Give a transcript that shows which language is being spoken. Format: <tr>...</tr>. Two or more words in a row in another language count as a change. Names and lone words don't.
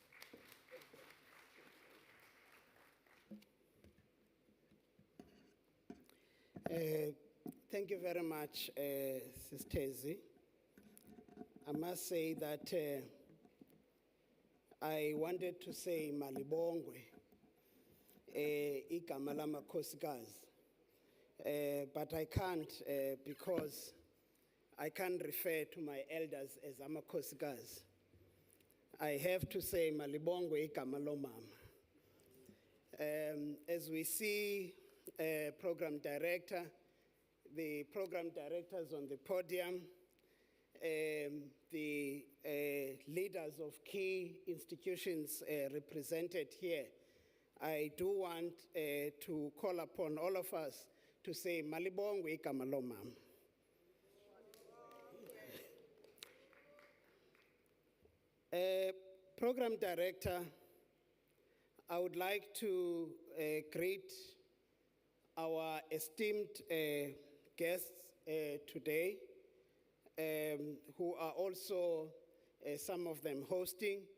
<en>Thank you very much, Sister Ezi. I must say that I wanted to say</en> <xh>Malibongwe, igama lamakhosikazi,</xh> <en>but I can't because I can't refer to my elders as amakhosikazi. I have to say</en> <xh>Malibongwe igama lomama.</xh> <en>As we see, program director, the program directors on the podium, the leaders of key institutions represented here, I do want to call upon all of us to say</en> <xh>Malibongwe igama lomama.</xh> <en>Program director, I would like to greet our esteemed guests today, who are also, some of them hosting,</en>